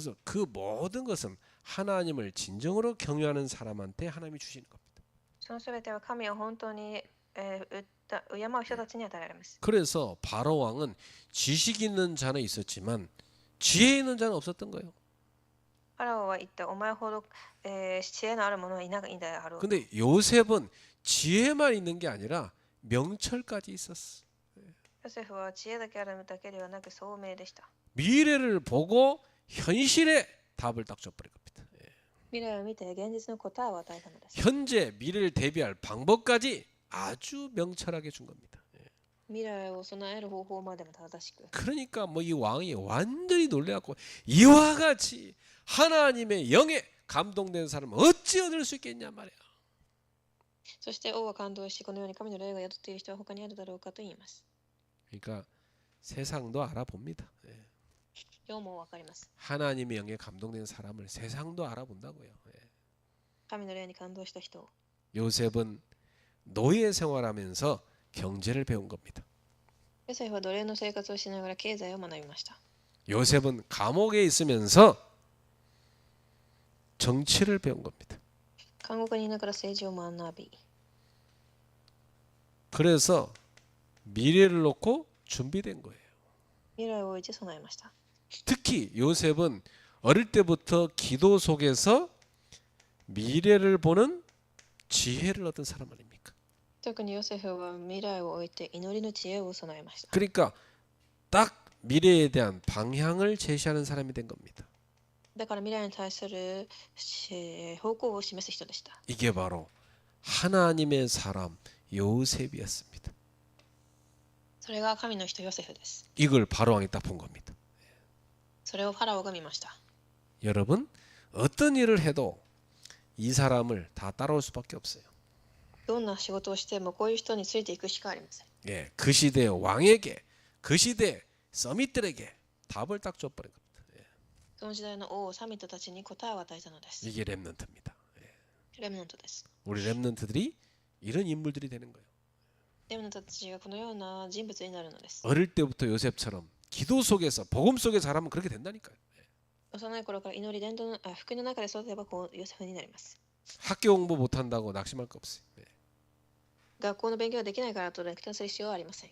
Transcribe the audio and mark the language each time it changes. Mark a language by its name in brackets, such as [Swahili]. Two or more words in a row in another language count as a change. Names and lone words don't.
[Korean] 그래서 그 모든 것은 하나님을 진정으로 경외하는 사람한테 하나님이 주시는 겁니다. [Japanese] そのすべては神を本当に敬う人たちに与えられます。 [Korean] 그래서 바로 왕은 지식 있는 자는 있었지만 지혜 있는 자는 없었던 거예요. [Japanese] ファラオは言った、お前ほど、知恵のある者はいないだろう。 [Korean] 근데 요셉은 지혜만 있는 게 아니라 명철까지 있었어. [Japanese] ヨセフは知恵だけあるだけではなく聡明でした。 [Korean] 미래를 보고 현실에 답을 딱 줘버린 겁니다. [Japanese] 未来を見て現実の答えを与えたのです。 [Korean] 현재 미래를 대비할 방법까지 아주 명철하게 준 겁니다. [Japanese] 未来を備える方法までも正しく。 [Korean] 그러니까 뭐 이 왕이 완전히 놀래갖고 이와 같이 하나님의 영에 감동된 사람은 어찌 얻을 수 있겠냐 말이야. [Japanese] そして王は感動し、このように神の霊が宿っている人は他にあるだろうかと言います。 [Korean] 그러니까 세상도 알아봅니다. 예. [Japanese] 世もわかります。 [Korean] 하나님의 영에 감동된 사람을 세상도 알아본다고요. 예. [Japanese] 神の霊に感動した人を。 [Korean] 요셉은 노예 생활하면서 경제를 배운 겁니다. [Japanese] ヨセフは奴隷の生活をしながら経済を学びました。 [Korean] 요셉은 감옥에 있으면서 정치를 배운 겁니다. [Japanese] 監獄にいながら政治を学び、 [Korean] 그래서 미래를 놓고 준비된 거예요. [Japanese] 未来を置いて備えました。 [Korean] 특히 요셉은 어릴 때부터 기도 속에서 미래를 보는 지혜를 얻은 사람 아닙니까? [Japanese] 特にヨセフは未来を置いて祈りの知恵を備えました。 [Korean] 그러니까 딱 미래에 대한 방향을 제시하는 사람이 된 겁니다. [Japanese] だから未来に対する方向を示す人でした。 [Korean] 이게 바로 하나님의 사람 요셉이었습니다. [Japanese] それが神の人ヨセフです。 [Korean] 이걸 바로왕이 딱 본 겁니다. [Japanese] それをファラオが見ました。 [Korean] 여러분 어떤 일을 해도 이 사람을 다 따라올 수밖에 없어요. [Japanese] どんな仕事をしてもこういう人についていくしかありません。 [Korean] 예, 그 시대 왕에게 그 시대 서밋들에게 답을 딱 줘버린 겁니다. [Japanese] その時代の王サミットたちに答えを与えたのです。 [Korean] 이게 렘넌트입니다. [Japanese] レムナントです。 [Korean] 우리 렘넌트들이 이런 인물들이 되는 거예요. [Japanese] レムナントたちがこのような人物になるのです。 [Korean] 어릴 때부터 요셉처럼 기도 속에서 복음 속에 자라면 그렇게 된다니까요. [Japanese] 幼い頃から祈り伝道の福音の中で育てばこうヨセフになります。 [Korean] 학교 공부 못한다고 낙심할 거 없어요. [Japanese] 学校の勉強ができないからと落胆する必要はありません。